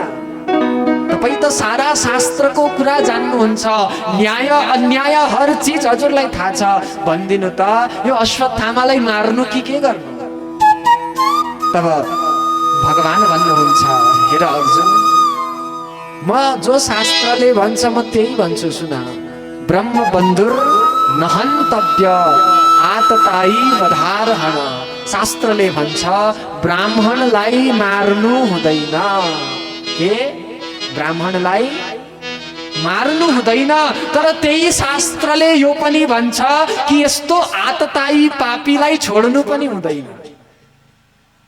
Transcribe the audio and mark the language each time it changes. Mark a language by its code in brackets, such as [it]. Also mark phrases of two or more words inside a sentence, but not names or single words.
[ne] तपाईँ त सारा शास्त्रको कुरा जान्नुहुन्छ, न्याय अन्याय [hi] हर चीज [ne] हजुरलाई थाहा छ। भनिदिनु त, यो अश्वत्थामालाई मार्नु कि के गर्नु? तब भगवान भन्नुहुन्छ, हेर अर्जुन, म जो शास्त्रले भन्छ म त्यही भन्छु, सुन। [sa] ब्रह्म बन्धुर नहन्तव्य आतताई वधारहण। [ne] शास्त्रले भन्छ ब्राह्मणलाई मार्नु हुँदैन। के? ब्राह्मणलाई मार्नु हुँदैन, तर त्यही शास्त्रले यो पनि भन्छ कि यस्तो आतताई पापीलाई छोड्नु पनि हुँदैन।